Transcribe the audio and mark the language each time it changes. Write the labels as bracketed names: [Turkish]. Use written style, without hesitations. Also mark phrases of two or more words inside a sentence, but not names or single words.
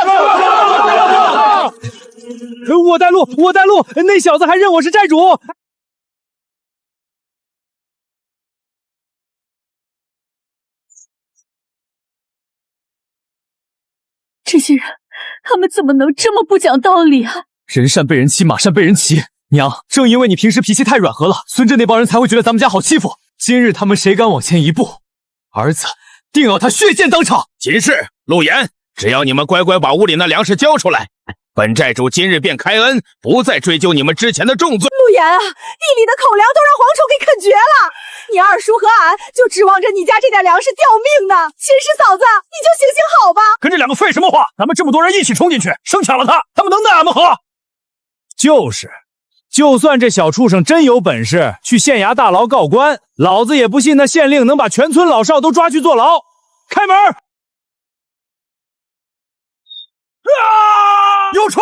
[Chinese] 我帶路，那小子還認我是寨主。這些人，他們怎麼能這麼不講道理啊？人善被人欺，馬善被人騎。娘，正因為你平時脾氣太軟和了，孫震那幫人才會覺得咱們家好欺負。今日他們誰敢往前一步，兒子定要他血濺當場。秦氏、陸延，只要你們乖乖把屋裡那糧食交出來，本寨主今日便開恩，不再追究你們之前的重罪。陸延啊，地裡的口糧都讓蝗蟲給啃絕了，你二叔和俺就指望着你家這點糧食吊命呢。秦氏嫂子，你就行行好吧。跟這兩個廢什麼話？咱們這麼多人一起衝進去，生搶了他們能奈俺們何？就是，就算這小畜生真有本事去縣衙大牢告官，老子也不信那县令能把全村老少都抓去坐牢。開門！有蟲！